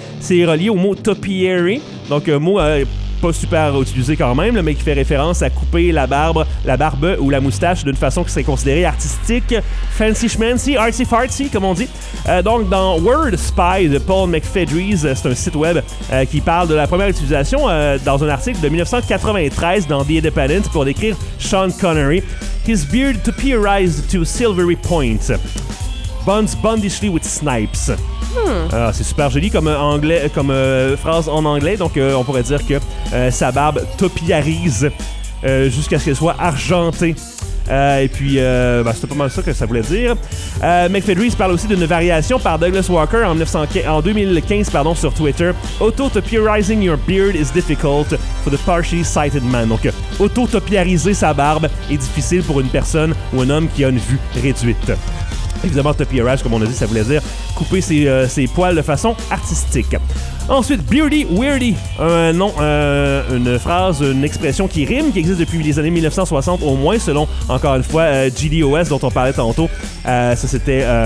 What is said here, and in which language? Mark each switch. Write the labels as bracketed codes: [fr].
[fr] C'est relié au mot topiary, donc un mot pas super utilisé quand même, mais qui fait référence à couper la barbe ou la moustache d'une façon qui serait considérée artistique, [en] fancy schmancy, artsy fartsy, [fr] comme on dit. Donc, dans Word Spy de Paul McFedries, c'est un site web qui parle de la première utilisation dans un article de 1993 dans The Independent pour décrire Sean Connery. [en] His beard topiarized to silvery point. Buns bondishly with snipes. [fr] C'est super joli comme phrase en anglais, donc on pourrait dire que sa barbe topiarise jusqu'à ce qu'elle soit argentée. C'était pas mal ça que ça voulait dire. McFedries parle aussi d'une variation par Douglas Walker en 2015, sur Twitter. [en] Auto-topiarizing your beard is difficult for the partially sighted man. [fr] Donc, auto-topiariser sa barbe est difficile pour une personne ou un homme qui a une vue réduite. Évidemment, topiarize, comme on a dit, ça voulait dire couper ses poils de façon artistique. Ensuite, beardy, weirdy, une phrase, une expression qui rime, qui existe depuis les années 1960 au moins, selon, encore une fois, GDOS, dont on parlait tantôt. Ça, c'était...